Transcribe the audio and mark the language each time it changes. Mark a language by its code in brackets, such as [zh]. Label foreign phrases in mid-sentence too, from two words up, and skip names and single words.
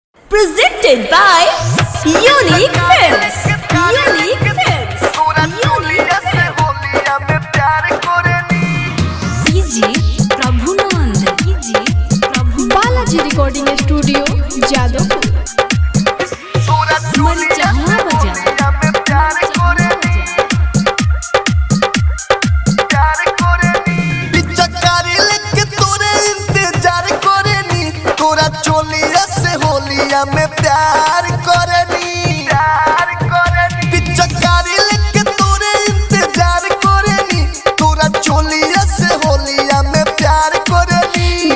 [en] Presented by Unique Films. Unique Films. Unique PG Prabhunand. PG Prabhunand. Balaji Recording Studio Jadavpur. [bho] मनचाहा बजा। चोलिया से होलिया में प्यार करनी पिचकारी लेके तोरे इंतजार करनी तोरा चोलिया से होलिया में प्यार करनी